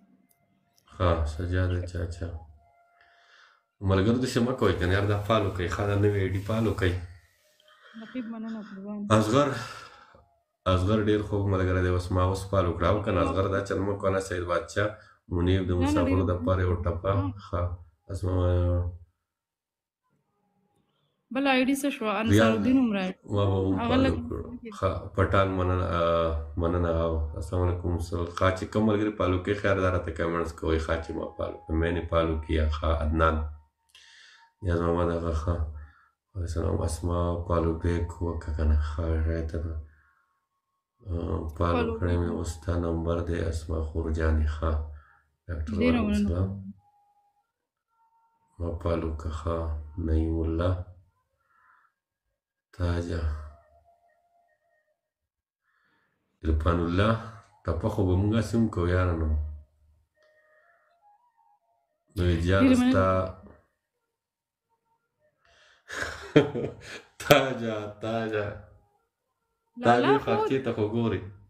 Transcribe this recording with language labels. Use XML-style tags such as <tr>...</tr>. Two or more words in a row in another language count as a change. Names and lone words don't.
<ps>ها سجاده چاچا ملګرو داسې مه کوئ که نه یار دا فالو کوي ښه دا نوې آی ډي فالو کوي اصغر ډېر خوږ ملګری دی اوس ما اوس فالو کړه او که نه اصغر دا چل مه کوه نه سید بادشاه منیب د مسافرو دپاره یو ټپه ښه اسما بل آی ډي څه شوه انصار الدین هم راځي ما به هم فالو کړو ښه پټان مننه او السلام علیکم ښه چې کوم ملګري فالو کوي خیر دا راته کمنټس کوئ ښه چې ما فالو کړم</ps> <ur>میں نے فالو کیا</ur> <ps>ښه عدنان نیاز محمد هغه ښه السلام اسما</ps> <en>follow back</en> <ps>وکړه که نه ښه راته فالو کړی مې اوس ستا نمبر دی اسما خورجانې ښه ډاکټر وعلیکم السلام ما فالو که ښه نعیم الله تاجه عرفان الله ټپه خو به مونږ هسې هم کوو یاره نو ویجان ستا تاجه تاجه خرچې ته خو ګورې</ps>